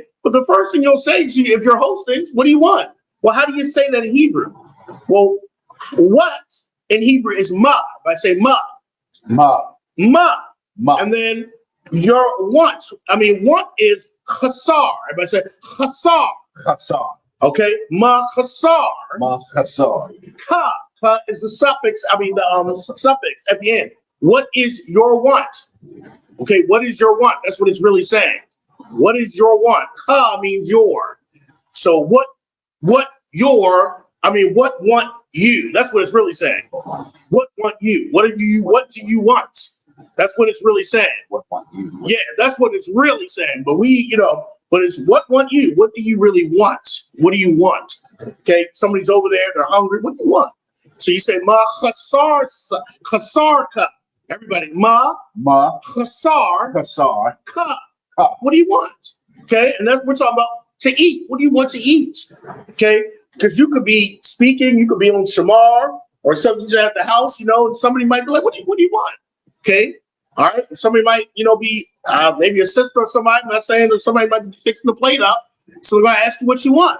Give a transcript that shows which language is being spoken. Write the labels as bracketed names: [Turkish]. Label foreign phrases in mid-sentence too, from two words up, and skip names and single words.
[English] But the first thing you'll say is, if you're hosting, what do you want? Well, how do you say that in Hebrew? Well, what in Hebrew is ma. If I say ma. And then your want. Want is chasar. If I say chasar. Okay. [Hebrew] מה חסר. [English] Ka is the suffix. The suffix at the end. What is your want? Okay. What is your want? That's what it's really saying. What is your want? Ka means your. So what want you? That's what it's really saying. What want you? What do you want? That's what it's really saying. What want you? Yeah, that's what it's really saying. But but it's what want you? What do you really want? What do you want? Okay, somebody's over there, they're hungry. What do you want? So you say [Hebrew] מה חסרך. Everybody, מה חסר ך. [English] What do you want? Okay, and that's what we're talking about. To eat. What do you want to eat? Okay, because you could be speaking, you could be on shamar or something at the house, and somebody might be like, what do you want? Okay, all right. Somebody might, be maybe a sister or somebody. I'm not saying that somebody might be fixing the plate up, so they're going to ask you what you want.